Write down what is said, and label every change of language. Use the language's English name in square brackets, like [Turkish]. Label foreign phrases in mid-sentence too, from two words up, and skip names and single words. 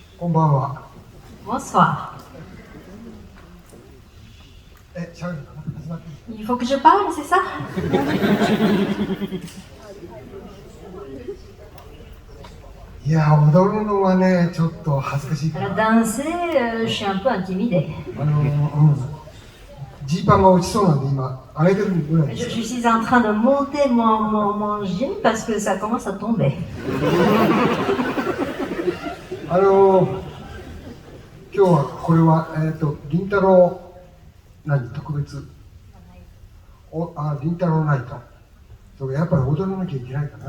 [Japanese] んばんは。 [French] Bonsoir. [Japanese] 喋るかな、始まっていい？ [French] Il faut que je parle, c'est ça? [Japanese] いや、踊るのはね、ちょっと恥ずかしいか [French] Alors [Japanese] な。 [French] danser, je suis un peu intimidée. [Japanese] ジーパンが落ちそうなんで今、上げてるぐらいで [French] Je, [Japanese] す。 [French] je suis en train de monter mon jean parce que ça commence à tomber. [Japanese] 今日はこれは、りんたろう、特別。りんたろうナイト。そうやっぱり踊らなきゃいけないかな。